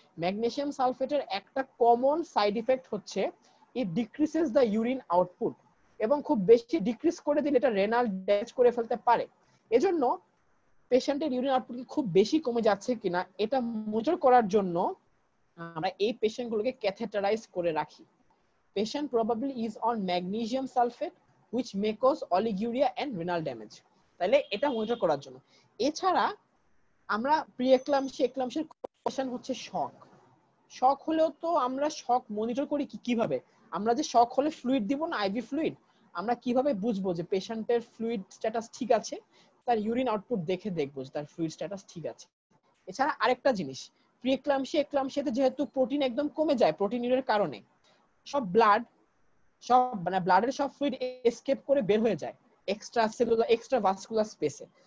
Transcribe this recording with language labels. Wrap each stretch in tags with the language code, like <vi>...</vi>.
<bn>Magnesium সালফেটের একটা common side effect হচ্ছে</bn> <en>it decreases the urine output,</en> <bn>এবং খুব বেশি ডিক্রিজ করে দিলে এটা রেনাল ড্যামেজ করে ফেলতে পারে। এজন্য পেশেন্টের ইউরিন আউটপুট খুব বেশি কমে যাচ্ছে কিনা এটা মনিটর করার জন্য আমরা এই পেশেন্টগুলোকে ক্যাথেটারাইজ করে রাখি।</bn> <en>Patient probably is on magnesium sulfate which may cause oliguria and renal damage.</en> <bn>তাহলে এটা মনিটর করার জন্য। এছাড়া আমরা প্রিএক্লামশিয়া এক্লামশিয়ার কোয়েশ্চেন হচ্ছে শক। শক হলেও তো আমরা শক মনিটর করি কিভাবে? আমরা যে শক হলে ফ্লুইড দিব না, আইভি ফ্লুইড, আমরা কিভাবে বুঝবো যে পেশেন্টের ফ্লুইড স্ট্যাটাস ঠিক আছে? তার ইউরিন আউটপুট দেখে দেখবো যে তার ফ্লুইড স্ট্যাটাস ঠিক আছে। এছাড়া আরেকটা জিনিস, প্রিএক্লামশিয়া এক্লামশিয়াতে যেহেতু প্রোটিন একদম কমে যায় প্রোটিনের কারণে, সব মানে ব্লাডের সব ফ্লুইড এসকেপ করে বের হয়ে যায় এক্সট্রা সেলুলার এক্সট্রা ভাস্কুলার স্পেসে।</bn>